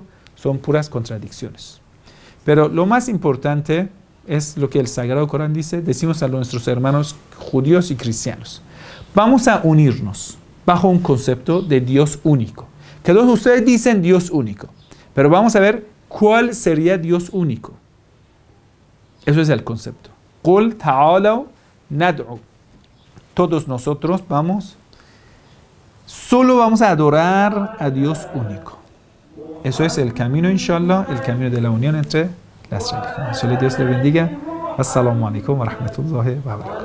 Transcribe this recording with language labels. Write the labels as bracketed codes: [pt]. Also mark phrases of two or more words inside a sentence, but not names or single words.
[es] Son puras contradicciones. Pero lo más importante es lo que el Sagrado Corán dice. Decimos a nuestros hermanos judíos y cristianos: vamos a unirnos bajo un concepto de Dios único. Que todos ustedes dicen Dios único, pero vamos a ver cuál sería Dios único. Eso es el concepto. [ar] قل تعالوا ندعو. [es] Todos nosotros solo vamos a adorar a Dios único. Eso es el camino, inshallah, el camino de la unión entre las religiones. Que Dios le bendiga. [ar] السلام عليكم ورحمة الله و